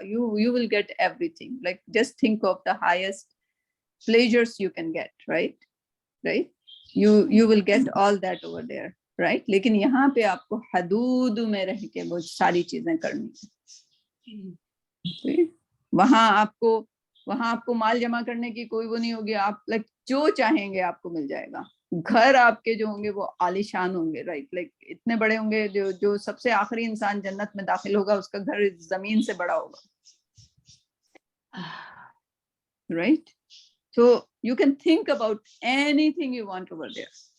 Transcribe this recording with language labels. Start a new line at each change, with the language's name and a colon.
English: you will get everything, like just think of the highest pleasures you can get, right. you will get all that over there, right.
Urdu: لیکن یہاں پہ آپ کو حدود میں رہ کے وہ ساری چیزیں کرنی ہیں. وہاں آپ کو مال جمع کرنے کی کوئی وہ نہیں ہوگی, آپ لائک جو چاہیں گے آپ کو مل جائے گا. گھر آپ کے جو ہوں گے وہ عالیشان ہوں گے, رائٹ, لائک اتنے بڑے ہوں گے. جو سب سے آخری انسان جنت میں داخل ہوگا اس کا گھر زمین سے بڑا ہوگا, right.
English: So you can think about anything you want over there.